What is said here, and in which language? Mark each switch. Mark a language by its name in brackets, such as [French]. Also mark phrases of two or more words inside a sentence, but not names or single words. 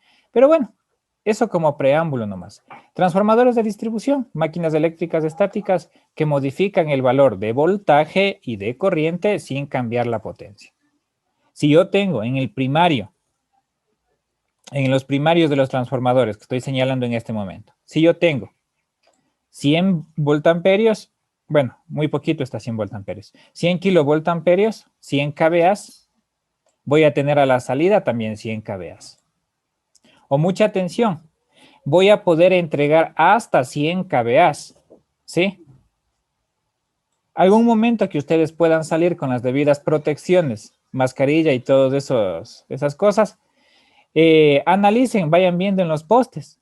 [Spanish] Pero bueno, eso como preámbulo nomás. Transformadores de distribución, máquinas eléctricas estáticas que modifican el valor de voltaje y de corriente sin cambiar la potencia. Si yo tengo en el primario, en los primarios de los transformadores que estoy señalando en este momento, si yo tengo 100 voltamperios, bueno, muy poquito está 100 voltamperios, 100 kilovoltamperios, 100 kVAs, voy a tener a la salida también 100 kVAs. O mucha atención, voy a poder entregar hasta 100 kVAs, ¿sí? Algún momento que ustedes puedan salir con las debidas protecciones, mascarilla y todas esas cosas, analicen, vayan viendo en los postes.